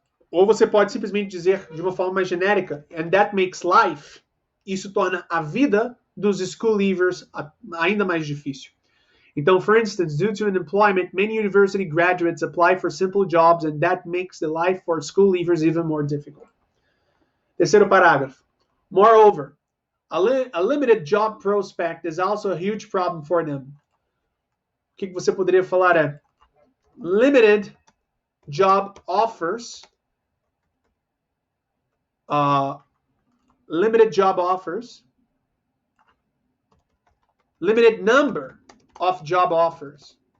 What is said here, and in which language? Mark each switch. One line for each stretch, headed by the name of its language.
Portuguese: Ou você pode simplesmente dizer de uma forma mais genérica,
English: and that makes life.
Portuguese: Isso torna a vida dos school leavers ainda mais difícil.
English: Então, for instance, due to unemployment, many university graduates apply for simple jobs, and that makes the life for school leavers even more difficult.
Portuguese: Terceiro parágrafo.
English: Moreover, a limited job prospect is also a huge problem for them.
Portuguese: O que você poderia falar é
English: limited job offers, limited number of job offers.